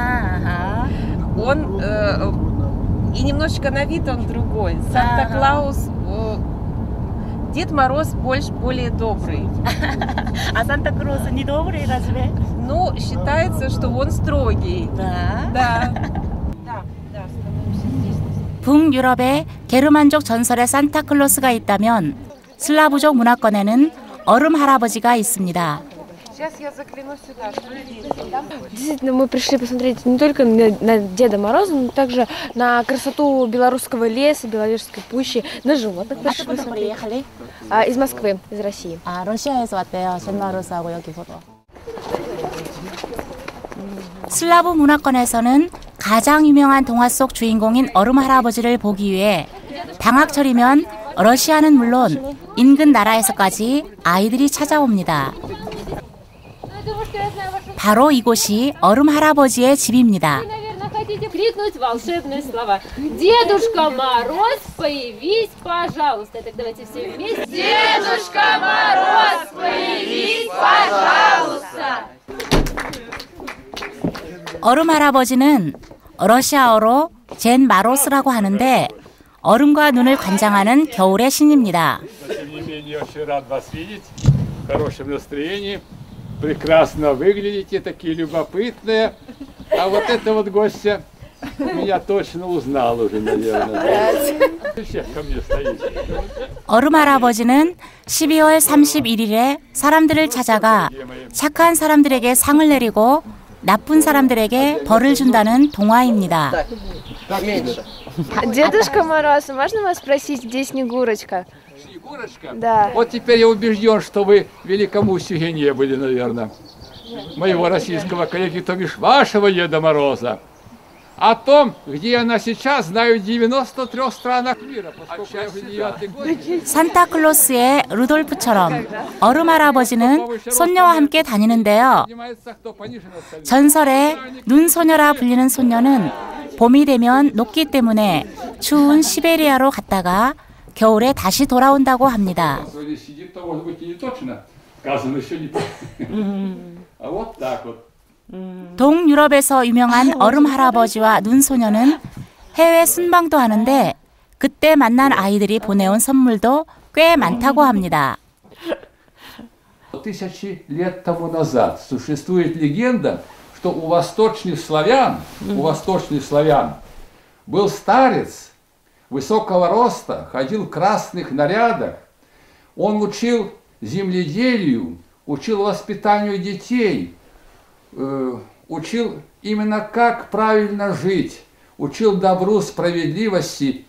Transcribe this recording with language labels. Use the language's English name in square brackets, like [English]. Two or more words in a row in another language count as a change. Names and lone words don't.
[Russian] Он и немножечко на вид он другой. Санта-Клаус, Дед Мороз более добрый. А Санта-Клаус не добрый, разве? Ну, считается, что он строгий. Да. [Korean] 북유럽에 게르만족 전설의 산타클로스가 있다면 슬라브족 문화권에는 얼음 할아버지가 있습니다. [Russian] Действительно, мы пришли посмотреть не только на Деда Мороза, но также на красоту белорусского леса, Беловежской пущи, на животных пришли посмотреть. Из Москвы, из России. [Korean] 아, 러시아에서 왔대요. 덴 마루스하고 여기 보러. 슬라브 문화권에서는 가장 유명한 동화 속 주인공인 얼음 할아버지를 보기 위해 방학철이면 러시아는 물론 인근 나라에서까지 아이들이 찾아옵니다. 바로 이곳이 얼음 할아버지의 집입니다. [Russian] крикнуть волшебные слова. Дедушка Мороз, появись, пожалуйста. Так давайте все вместе. Дедушка Мороз, появись, пожалуйста. [Korean] 얼음 할아버지는 러시아어로 젠 마로스라고 하는데 얼음과 눈을 관장하는 겨울의 신입니다. [Russian] Прекрасно выглядите, такие любопытные. А вот эта вот гостья меня точно узнала уже, наверное. Всех ко мне стоите. [Korean] 얼음 할아버지는 12월 31일에 사람들을 찾아가 착한 사람들에게 상을 내리고 나쁜 사람들에게 벌을 준다는 동화입니다. [Russian] Дедушка Мороз, можно вас спросить, где Снегурочка? Снегурочка? Да. Вот теперь я убежден, что вы в Великомустюге не были, наверное. Моего российского коллеги, то бишь вашего Деда Мороза. О том, где она сейчас, знаю в 93 странах мира, поскольку я уже 9-й год. [Korean] 산타클로스의 루돌프처럼 얼음 할아버지는 손녀와 함께 다니는데요. 전설의 눈소녀라 불리는 손녀는 봄이 되면 녹기 때문에 추운 시베리아로 갔다가 겨울에 다시 돌아온다고 합니다. 동유럽에서 유명한 얼음 할아버지와 눈소녀는 해외 순방도 하는데 그때 만난 아이들이 보내온 선물도 꽤 많다고 합니다. [Russian] Тысячи лет тому назад существует легенда, что у восточных славян был старец высокого роста, ходил в красных нарядах. Он учил земледелию, учил воспитанию детей, учил именно как правильно жить, учил добру, справедливости.